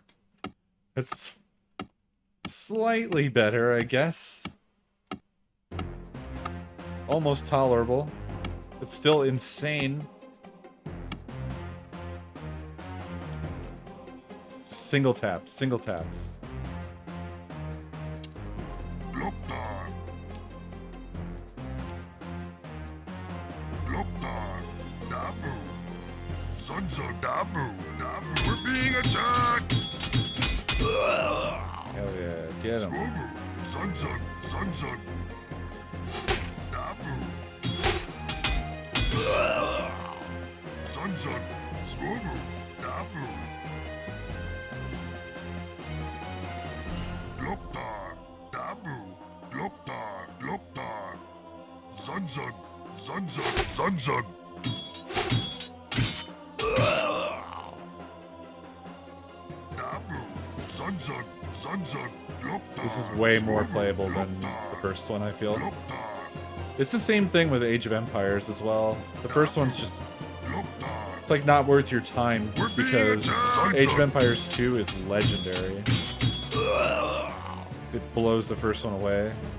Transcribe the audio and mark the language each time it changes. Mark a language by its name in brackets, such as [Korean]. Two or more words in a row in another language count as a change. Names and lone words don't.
[English] It's slightly better, I guess. It's almost tolerable. It's still insane. Single taps, single taps. Loktar. Loktar. Dabu. Zunzo Dabu. Dabu. We're being attacked. Hell yeah, get him. Zunzo. Zunzo. Dabu. Zunzo. Swobu. Dabu. Loktar. Dabu. Loktar. Loktar. Zunzun. Zunzun. Zunzun. Dabu. Zunzun. Zunzun. Loktar. This is way more playable than the first one, I feel. It's the same thing with Age of Empires as well. The first one's just... It's like not worth your time because Age of Empires 2 is legendary. It blows the first one away.